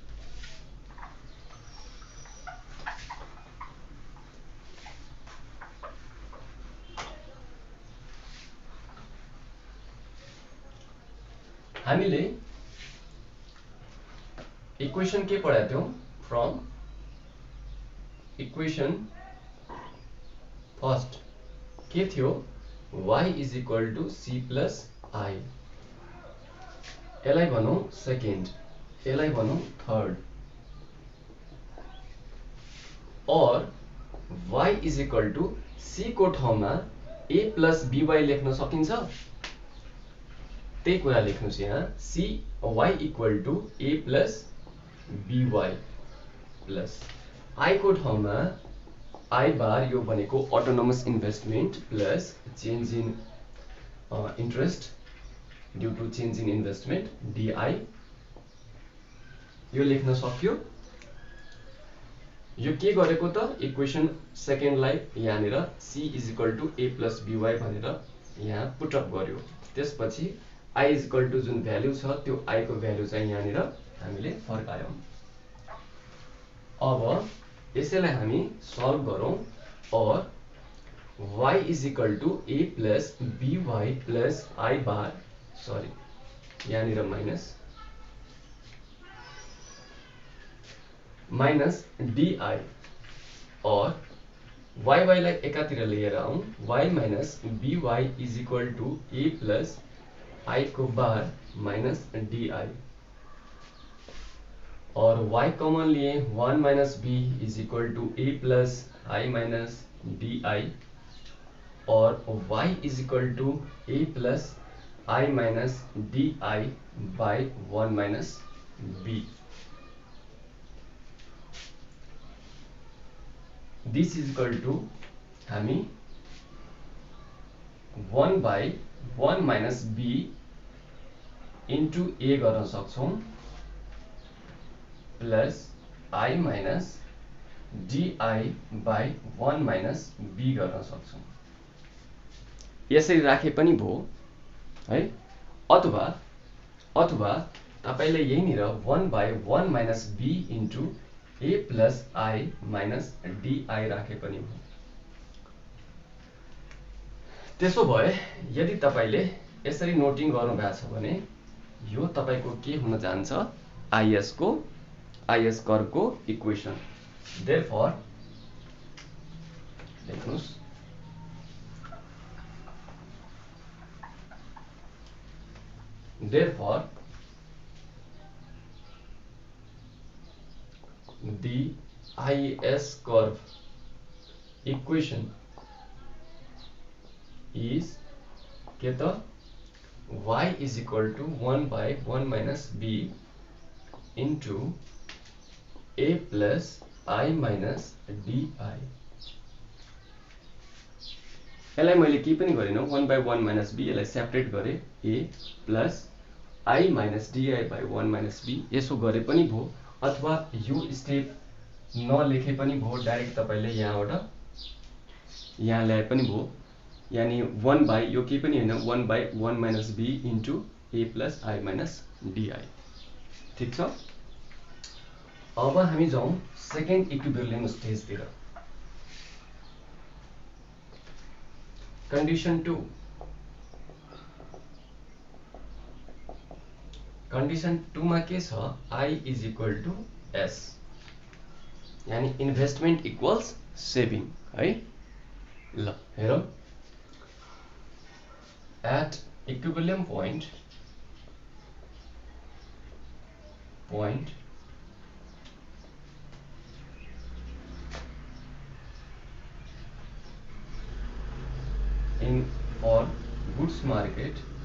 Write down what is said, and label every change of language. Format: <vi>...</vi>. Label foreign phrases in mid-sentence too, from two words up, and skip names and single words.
<ne>हामीले इक्वेसन के पढाएको थियौं,</ne> <en>from equation first</en> <ne>के थियो,</ne> <en>y is equal to C plus I.</en> <ne>यसलाई भनौं सेकेन्ड, यसलाई भनौं थर्ड। और</ne> <en>y is equal to C</en> <ne>को ठाउँमा</ne> <en>A plus BY</en> <ne>लेख्न सकिन्छ। त्यही कुरा लेख्नुस् यहाँ,</ne> <en>y equal to A plus BY plus I</en> <ne>को ठाउँमा I बार यो भनेको</ne> <en>autonomous investment plus change in interest due to change in investment DI</en> <ne>यो लेख्न सक्यो। यो के गरेको त इक्वेसन सेकेन्डलाई यहाँनिर c = a + by भनेर यहाँ पुटअप गर्यो। त्यसपछि i = जुन भ्यालु छ त्यो i को भ्यालु चाहिँ यहाँनिर हामीले फर्कायौं। अब यसैलाई हामी सल्भ गरौँ और y = a + by + I bar यहाँनिर माइनस di और y लाई एकातिर लिएर आउँ y - by = a + I को बार माइनस di और y कॉमन लिए 1 - b = a + I - di और y = a + I - di by 1 - b.</ne> <en>This is equal to</en> <ne>हामी 1/1 - b into a गर्न सक्छौं प्लस I - di by 1 - b गर्न सक्छौं। यसरी राखे पनि भो है, अथवा तपाईले यहीँनिर 1/1 - b into a + I - di राखे पनि भो। त्यसो भए यदि तपाईले यसरी नोटिङ गर्नु भएको छ भने यो तपाईको के हुन जान्छ</ne> <en>IS curve</en> <ne>को इक्वेसन।</ne> <en>देयरफोर</en> <ne>लेख्नुस्</ne> <en>therefore the IS curve equation</en> <ne>is के त y = 1/1 - b into a + I - di। यसलाई मैले के पनि गरिन 1/1 - b यसलाई सेपरेट गरे a + I - di by 1 - b यसो गरे पनि भो, अथवा यो स्टेप नलेखे पनि भो, डाइरेक्ट तपाईले यहाँबाट यहाँ ल्याए पनि भो। यानी 1 यो के पनि हैन 1/1 - b into a + I - di। ठीक छ। अब हामी जाउँ</ne> <en>second equilibrium stage</en> <ne>तिर। कंडीशन 2 मा के छ I = S यानी</ne> <en>investment equals saving</en> <ne>है। ल हेरौं</ne> <en>at equilibrium point in for goods market</en>